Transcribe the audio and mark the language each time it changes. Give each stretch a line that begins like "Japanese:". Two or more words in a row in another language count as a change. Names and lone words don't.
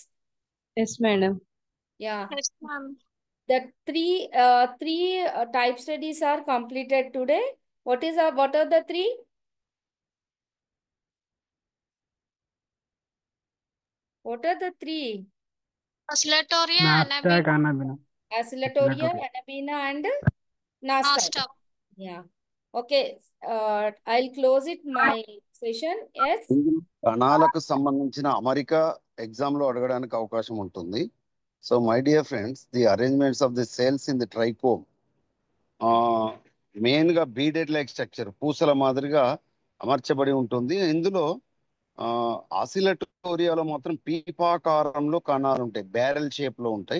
English: Yes, madam. Yeah. Yes, ma'am. The three type studies are completed today. What are the three? What are the three? Oscillatoria, Nostoc, Anabaena, Anabaena. Oscillatoria, Oscillatoria. Anabaena and Nostoc. Nostoc. Yeah. Okay. I'll close it my session. Yes.
Telugu: కణాలకు సంబంధించిన అమరిక ఎగ్జామ్ లో అడగడానికి అవకాశం ఉంటుంది.
English: So my dear friends, the arrangements of the cells in the trichome main గా beaded like structure,
Telugu: పూసల మాదిరిగా అమర్చబడి ఉంటుంది. ఇందులో ఆసిలటోరియాలో మాత్రం పీపాకారంలో కణాలు ఉంటాయి,
English: barrel shape
Telugu: లో ఉంటాయి.